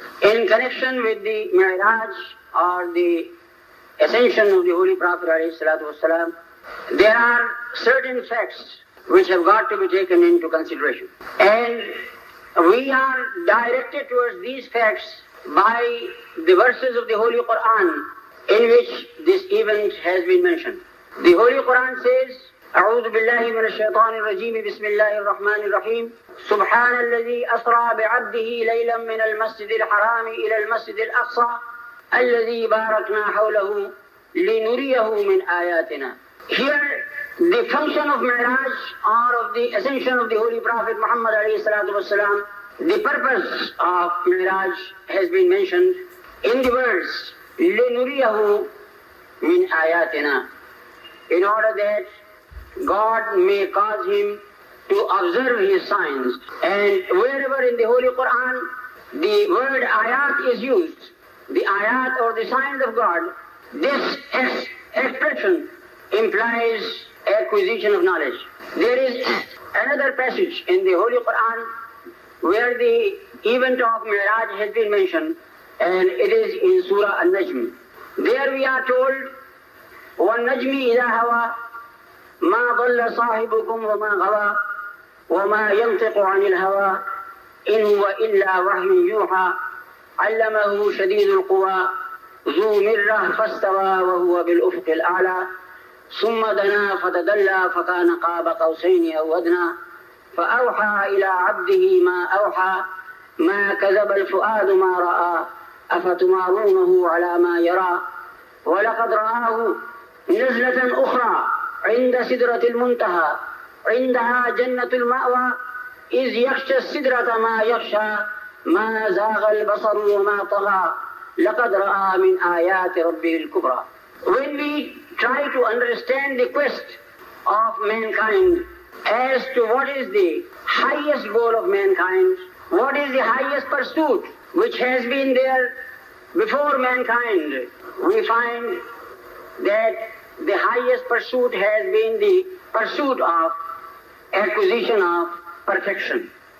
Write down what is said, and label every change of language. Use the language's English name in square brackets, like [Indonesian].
[English] In connection with the Mairaj or the Ascension of the Holy Prophet ﷺ, there are certain facts which have got to be taken into consideration. And we are directed towards these facts by the verses of the Holy Quran in which this event has been mentioned. The Holy Quran says, [Arabic] أعوذ بالله من الشيطان الرجيم بسم الله الرحمن الرحيم سبحان الذي أسرى بعبده ليلا من المسجد الحرام إلى المسجد الأقصى الذي باركنا حوله لنريه من آياتنا. [English] Here the function of Miraj or of the Ascension of the Holy Prophet Muhammad ﷺ, the purpose of Miraj has been mentioned in the words [Arabic] لنريه من آياتنا, [English] in order that God may cause him to observe his signs. And wherever in the Holy Quran the word ayat is used, the ayat or the signs of God, this expression implies acquisition of knowledge. There is another passage in the Holy Quran where the event of Miraj has been mentioned, and it is in Surah An-Najm. There we are told, [Arabic] وَالنَّجْمِ إِذَا هَوَى مَا ضَلَّ صَاحِبُكُمْ وَمَا غَوَى وَمَا يَنطِقُ عَنِ الْهَوَى إِنْ هُوَ إِلَّا وَحْيٌ يُوحَى عَلَّمَهُ شَدِيدُ الْقُوَى ذُو مِرَّةٍ فَاسْتَوَى وَهُوَ بِالْأُفُقِ الْأَعْلَى ثُمَّ دَنَا فَتَدَلَّى فَكَانَ قَابَ قَوْسَيْنِ أَوْ أَدْنَى فَأَوْحَى إِلَى عَبْدِهِ مَا أَوْحَى ما كذب الفؤاد ما رأى أفتمارونه على ما يرى ولقد رآه نزلة أخرى عند سدرة المنتهى عندها جنة المأوى إذ يخشى السدرة ما يخشى ما زاغ البصر وما طغى لقد رأى من آيات ربه الكبرى. [English] When we try to understand the quest of mankind as to what is the highest goal of mankind, what is the highest pursuit which has been there before mankind, we find that the highest pursuit has been the pursuit of acquisition of perfection.